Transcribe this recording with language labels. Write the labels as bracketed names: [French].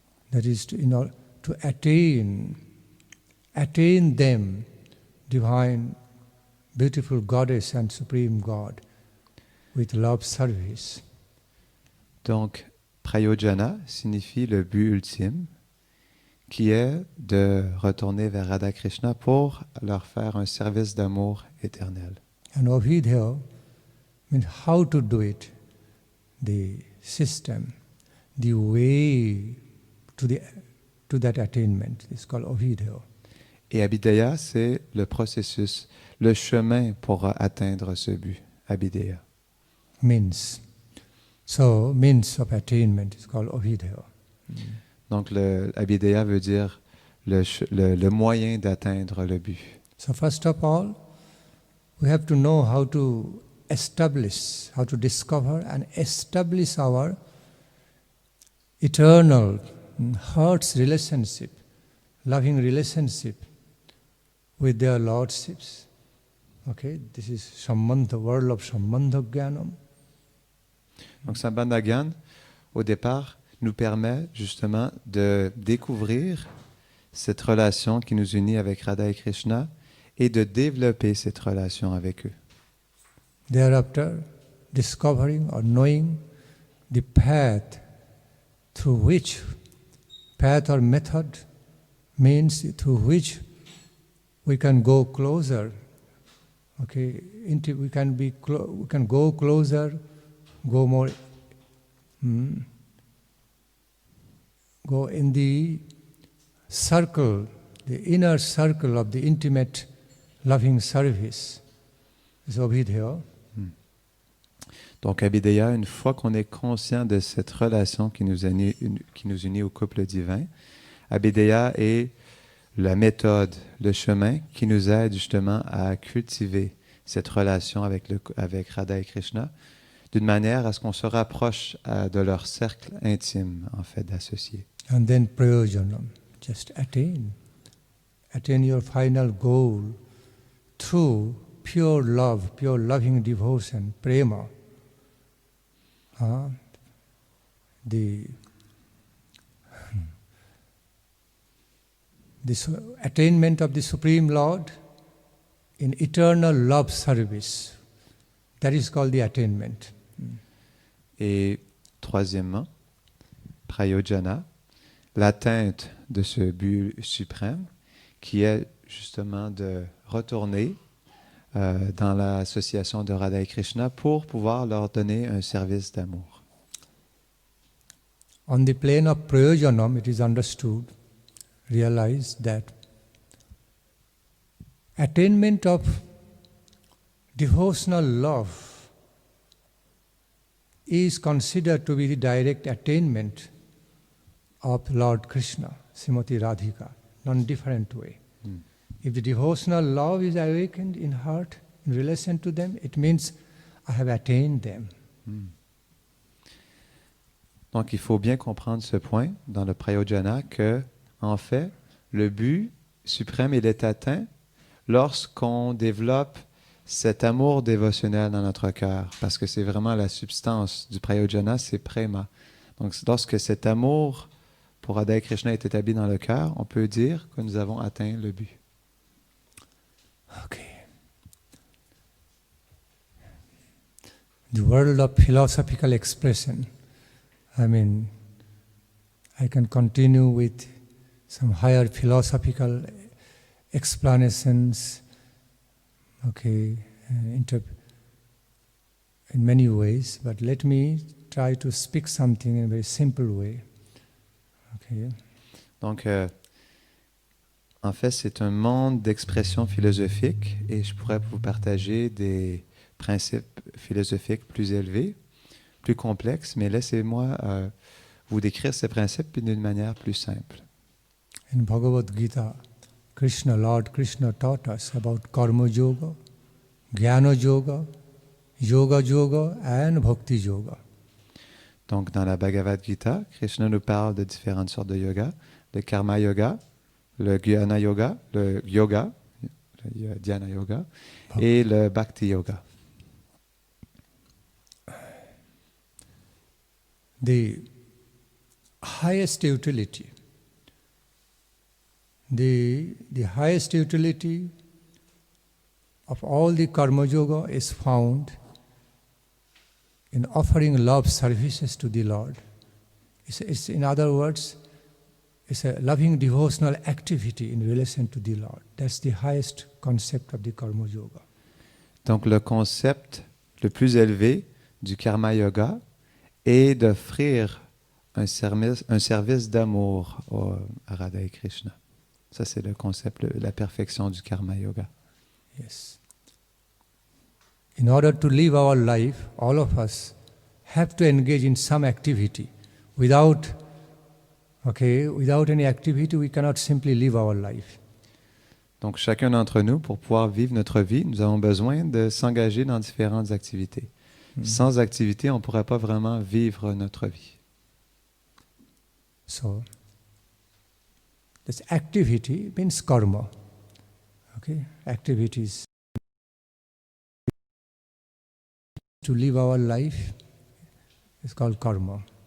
[English] That is to attain them, divine, beautiful goddess and supreme God, with love service. [French] Donc, Prayojana signifie le but ultime, qui est de retourner vers Radha Krishna pour leur faire un service d'amour éternel. [English] And Avidya means how to do it, the system, the way to that attainment. It's called Avidya. [French] Et Abhideya, c'est le processus, le chemin pour atteindre ce but, Abhideya. [English] Means. So, means of attainment is called Avidya. [French] Donc, Abhideya veut dire le moyen d'atteindre le but. [English] So, first of all, we have to know how to establish, how to discover and establish our eternal heart's relationship, loving relationship with their lordships. Okay, this is Sambandha, world of Sambandha Jnanam. [French] Donc, Sambandha Gyan, au départ, nous permet justement de découvrir cette relation qui nous unit avec Radha et Krishna et de développer cette relation avec eux. [English] Thereafter, discovering or knowing the path through which, path or method means through which we can go closer. Okay, we can go closer, go more, go in the circle, the inner circle of the intimate loving service. Is Abhideya. [French] Donc, Abhideya, une fois qu'on est conscient de cette relation qui nous unit au couple divin, Abhideya est la méthode, le chemin qui nous aide justement à cultiver cette relation avec Radha et Krishna, d'une manière à ce qu'on se rapproche de leur cercle intime, en fait, d'associés. [English] And then prayojanam, just attain your final goal through pure love, pure loving devotion, prema. The attainment of the Supreme Lord in eternal love service. That is called the attainment. [French] Et troisièmement, Prayojana, l'atteinte de ce but suprême, qui est justement de retourner dans l'association de Radha et Krishna pour pouvoir leur donner un service d'amour. [English] On the plane of Prayojanam, it is understood, realized that attainment of devotional love is considered to be the direct attainment of Lord Krishna, Srimati Radhika, non-different way. If the devotional love is awakened in heart, in relation to them, it means I have attained them. [French] Donc, il faut bien comprendre ce point dans le Prayojana que, en fait, le but suprême, il est atteint lorsqu'on développe cet amour dévotionnel dans notre cœur, parce que c'est vraiment la substance du Prayojana, c'est prema. Donc, lorsque cet amour pour Radha et Krishna est établi dans le cœur, on peut dire que nous avons atteint le but. [English] Okay. The world of philosophical expression. I mean, I can continue with some higher philosophical explanations, okay, in many ways, but let me try to speak something in a very simple way. Okay. [French] Donc, en fait, c'est un monde d'expression philosophique et je pourrais vous partager des principes philosophiques plus élevés, plus complexes, mais laissez-moi vous décrire ces principes d'une manière plus simple. [English] In Bhagavad Gita, Lord Krishna taught us about Karma Yoga, Jnana Yoga, Yoga Yoga and Bhakti Yoga. [French] Donc, dans la Bhagavad Gita, Krishna nous parle de différentes sortes de yoga, le Karma Yoga, le Jnana Yoga, le Dhyana Yoga et le Bhakti Yoga. [English] The highest utility, the highest utility of all the Karma Yoga is found in offering love services to the Lord. It's in other words, it's a loving devotional activity in relation to the Lord. That's the highest concept of the Karma Yoga. [French] Donc, le concept le plus élevé du Karma Yoga est d'offrir un service d'amour à Radha et Krishna. Ça, c'est le concept, la perfection du Karma Yoga. [English] Yes. In order to live our life, all of us have to engage in some activity. Without any activity, we cannot simply live our life. [French] Donc, chacun d'entre nous, pour pouvoir vivre notre vie, nous avons besoin de s'engager dans différentes activités. Sans activité, on ne pourrait pas vraiment vivre notre vie. [English] So, this activity means karma. Okay? Activities to live our life is called karma.